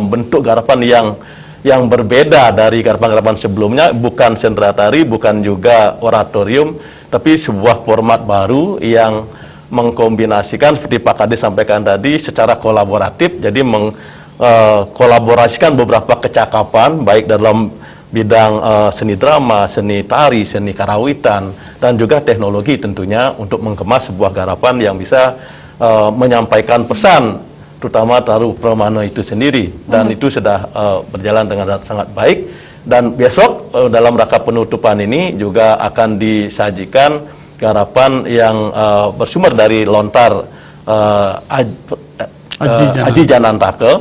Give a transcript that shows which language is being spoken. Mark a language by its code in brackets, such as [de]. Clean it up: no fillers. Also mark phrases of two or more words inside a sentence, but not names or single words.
[id] bentuk garapan yang berbeda dari garapan-garapan sebelumnya, bukan sentra tari, bukan juga oratorium, tapi sebuah format baru yang mengkombinasikan seperti Pak Kades sampaikan tadi secara kolaboratif, jadi mengkolaborasikan beberapa kecakapan baik dalam bidang seni drama, seni tari, seni karawitan, dan juga teknologi tentunya untuk mengemas sebuah garapan yang bisa menyampaikan pesan, terutama Taru Pramana itu sendiri, dan itu sudah berjalan dengan sangat baik. Dan besok dalam rangka penutupan ini juga akan disajikan garapan yang bersumber dari lontar Aji Janantaka.